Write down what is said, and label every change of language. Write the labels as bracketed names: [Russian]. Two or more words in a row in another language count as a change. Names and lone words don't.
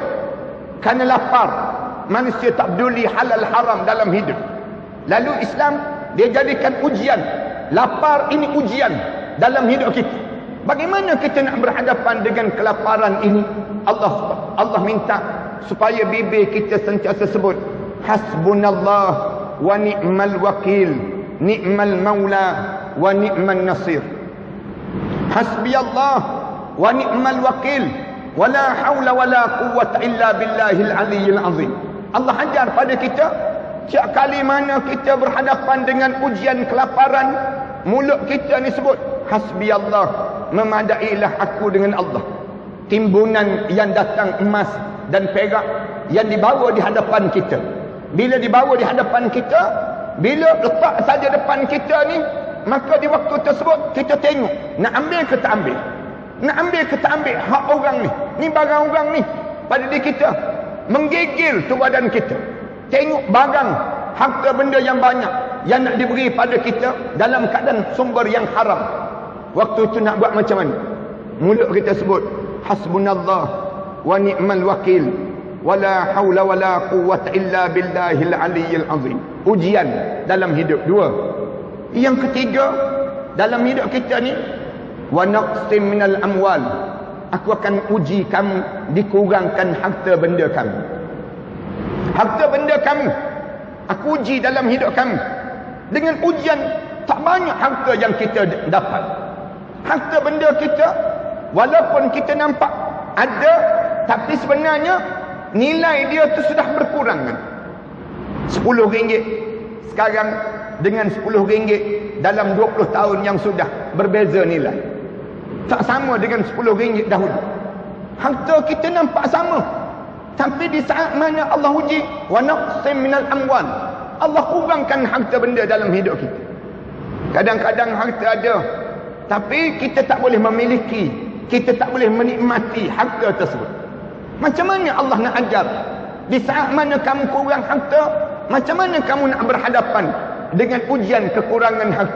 [Malay] Kerana lapar, manusia tak peduli halal haram dalam hidup. Lalu Islam, dia jadikan ujian. Lapar ini ujian dalam hidup kita. Bagaimana kita nak berhadapan dengan kelaparan ini? Allah minta supaya bibir kita sentiasa sebut [Arabic] حسبنا الله ونعم الوكيل نعم المولى ونعم النصير. حسبي الله ونعم الوكيل ولا حول ولا قوة إلا بالله العلي العظيم. [Malay] Allah ajar pada kita, setiap kali mana kita berhadapan dengan ujian kelaparan, mulut kita ni sebut hasbiyallah, memadailah aku dengan Allah. Timbunan yang datang emas dan perak yang dibawa di hadapan kita, bila dibawa di hadapan kita, Bila letak saja depan kita ni, maka di waktu tersebut kita tengok nak ambil ke tak ambil. Nak ambil ke tak ambil hak orang ni. Ni barang orang ni pada diri kita. Menggigil tu badan kita. Tengok barang, harta benda yang banyak yang nak diberi pada kita dalam keadaan sumber yang haram. Waktu tu nak buat macam mana? Mulut kita sebut [Arabic] حسبنا الله ونعم الوكيل ولا حول ولا قوة إلا بالله العلي العظيم. [Malay] Ujian dalam hidup dua. Yang ketiga, dalam hidup kita ni, [Arabic] ونقص من الأموال, [Malay] aku akan uji kamu, dikurangkan harta benda kamu. Harta benda kamu aku uji dalam hidup kamu. Dengan ujian, tak banyak harta yang kita dapat. Harta benda kita, walaupun kita nampak ada, tapi sebenarnya nilai dia tu sudah berkurang kan. RM10 sekarang dengan RM10 dalam 20 tahun yang sudah berbeza nilai. Tak sama dengan RM10 dahulu. Harta kita nampak sama, tapi di saat mana Allah uji, [Arabic] ونقص من الأموال, [Malay] Allah kurangkan harta benda dalam hidup kita. Kadang-kadang harta ada, tapi kita tak boleh memiliki, kita tak boleh menikmati harta tersebut. Macam mana Allah nak ajar? Di saat mana kamu kurang harta, macam mana kamu nak berhadapan dengan ujian kekurangan harta?